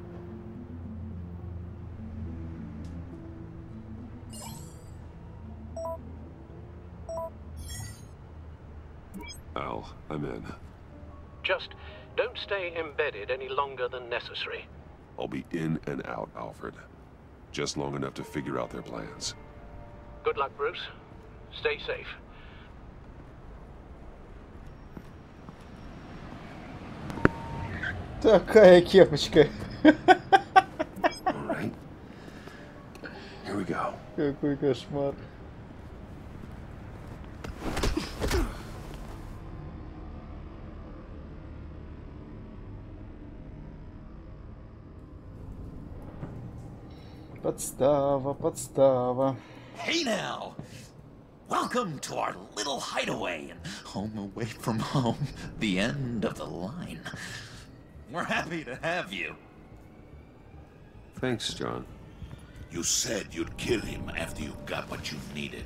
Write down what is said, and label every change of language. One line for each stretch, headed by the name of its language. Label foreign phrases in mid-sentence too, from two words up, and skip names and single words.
English: Al, I'm in. Just don't stay embedded any longer than necessary. I'll be in and out, Alfred. Just long enough to figure out their plans. Good luck, Bruce. Stay safe.
Russian: Такая кепочка.
English: All right. Here we go.
Russian: Какой кошмар. Подстава, подстава.
English: Hey now! Welcome to our little hideaway and home away from home. The end of the line. We're happy to have you. Thanks, John. You said you'd kill him after you got what you needed.